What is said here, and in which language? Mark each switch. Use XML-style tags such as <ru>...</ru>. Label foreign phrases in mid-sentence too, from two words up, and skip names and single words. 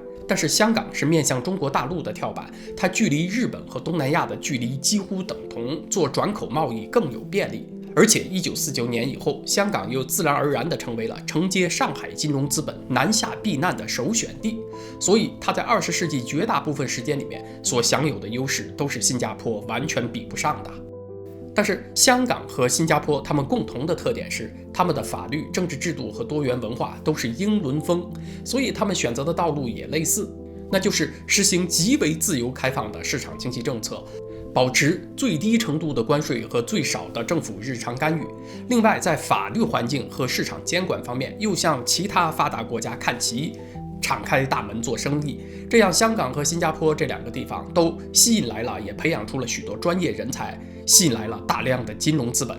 <zh>但是香港是面向中國大陸的跳板，它距離日本和東南亞的距離幾乎等同，做轉口貿易更有便利。而且1949年以後，香港又自然而然地成為了承接上海金融資本南下避難的首選地，所以它在20世紀絕大部分時間裡面所享有的優勢都是新加坡完全比不上的。但是香港和新加坡它們共同的特點是，他們的法律、政治制度和多元文化都是英伦風，所以他們選擇的道路也類似，那就是實行極為自由開放的市場經濟政策，保持最低程度的關稅和最少的政府日常干預。另外，在法律環境和市場監管方面，又向其他發達國家看齊，敞開大門做生意。這樣，香港和新加坡這2個地方都吸引來了，也培養出了許多專業人才，吸引来了大量的金融資本。</zh>